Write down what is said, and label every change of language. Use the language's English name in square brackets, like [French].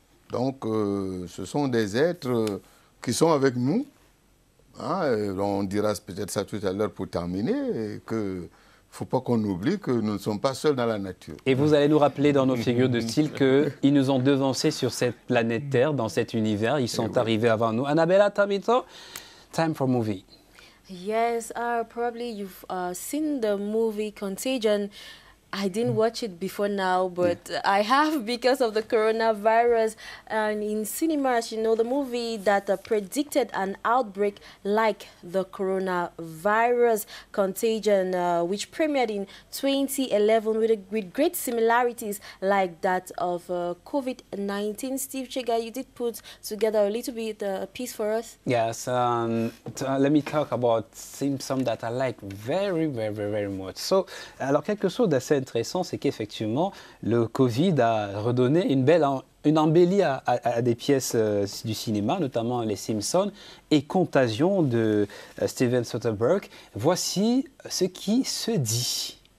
[French] Donc, ce sont des êtres qui sont avec nous. On dira peut-être ça tout à l'heure pour terminer, qu'il faut pas qu'on oublie que nous ne sommes pas seuls dans la nature. Et vous allez nous rappeler dans nos figures de style qu'ils nous ont devancés sur cette planète Terre, dans cet univers. Ils sont arrivés avant nous. [English] Annabella Tabito, time for movie. Yes, probably you've seen the movie Contagion. I didn't watch it before now, but I have because of the coronavirus. And in cinemas, you know, the movie that predicted an outbreak like the coronavirus, Contagion, which premiered in 2011 with great similarities like that of COVID-19. Steve Chega, you did put together a little bit a piece for us. Yes, let me talk about Simpson that I like very, very, very much. [French] So, alors quelque chose d'assez intéressant, c'est qu'effectivement, le Covid a redonné une embellie à des pièces du cinéma, notamment Les Simpsons et Contagion de Steven Soderbergh. Voici ce qui se dit.